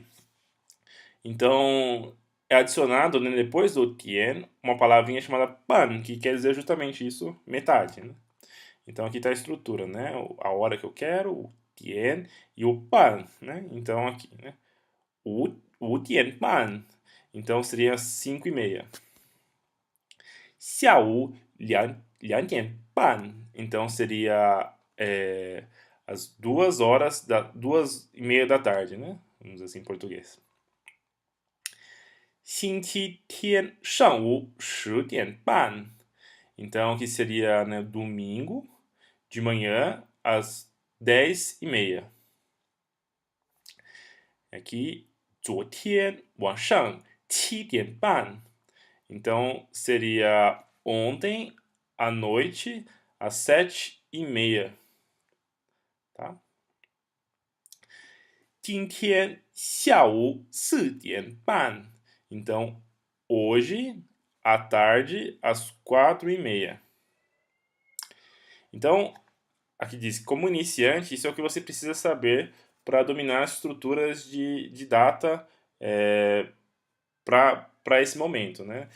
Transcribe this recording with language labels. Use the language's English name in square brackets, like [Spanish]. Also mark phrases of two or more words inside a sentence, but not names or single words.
[Portuguese] Então, é adicionado, né, depois do tien uma palavrinha chamada pan, que quer dizer justamente isso, metade, né? Então aqui está a estrutura, né? A hora que eu quero, o tien e o pan, né? Então aqui, né? O tien pan. Então seria 5:30. [Chinese] 下午2点半. [Portuguese] Então seria as 2:30 da tarde, né? Vamos dizer assim em português. [Chinese] 星期天上午10点半. [Portuguese] Então, que seria, né, domingo de manhã às 10:30. Aqui, [Chinese] 昨天晚上7点半. [Portuguese] Então, seria ontem à noite às 7:30. Tá? [Chinese] 今天下午4点半. [Portuguese] Então, hoje à tarde às 4:30. Então, aqui diz, como iniciante, isso é o que você precisa saber para dominar as estruturas de data para esse momento, né?